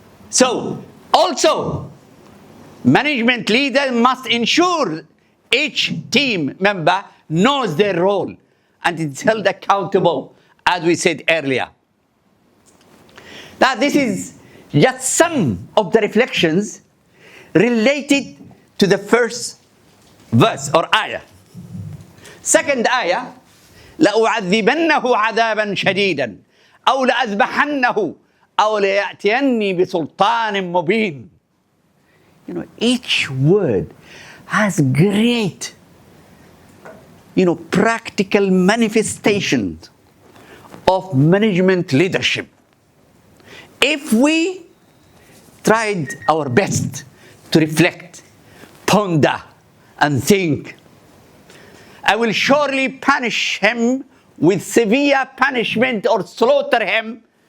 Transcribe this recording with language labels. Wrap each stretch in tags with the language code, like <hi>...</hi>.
<en>So, also, management leader must ensure each team member knows their role and is held accountable, as we said earlier. Now, this is just some of the reflections related to the first verse or ayah. Second ayah,</en> <ar>لأعذبنه عذابا شديدا أو لأذبحنه أو ليأتيني بسلطان مبين.</ar> <en>You know, each word has great, practical manifestations of management leadership. If we tried our best to reflect, ponder, and think, I will surely punish him with severe punishment or slaughter him.</en>